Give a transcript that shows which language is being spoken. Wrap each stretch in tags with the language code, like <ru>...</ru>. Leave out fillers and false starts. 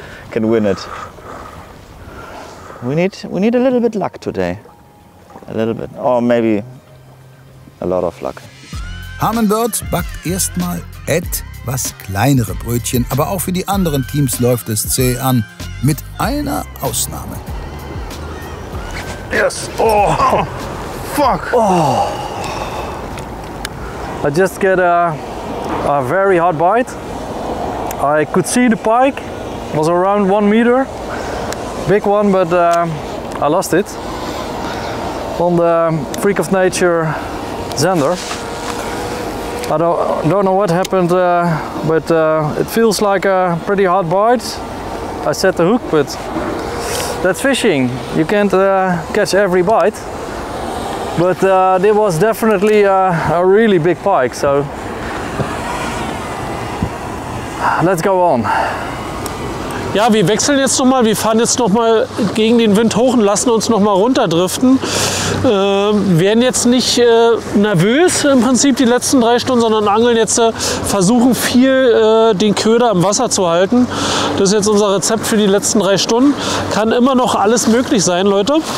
<en>can win it. We need a little bit luck today. A little bit, or maybe a lot of luck.</en> <de>Humminbird backt erstmal etwas kleinere Brötchen, aber auch für die anderen Teams läuft es zäh an, mit einer Ausnahme.</de> <en>Yes. Oh, fuck. Oh. I just get a very hard bite. I could see the pike. It was around 1 meter. Big one, but I lost it on the Freak of Nature Zander. I don't know what happened, but it feels like a pretty hard bite. I set the hook, but that's fishing. You can't catch every bite. But there was definitely a really big pike, so let's go on.</en> <de>Ja, wir wechseln jetzt nochmal, wir fahren jetzt nochmal gegen den Wind hoch und lassen uns nochmal runterdriften. Werden jetzt nicht nervös im Prinzip die letzten 3 Stunden, sondern angeln jetzt, versuchen viel den Köder im Wasser zu halten. Das ist jetzt unser Rezept für die letzten 3 Stunden. Kann immer noch alles möglich sein, Leute.</de>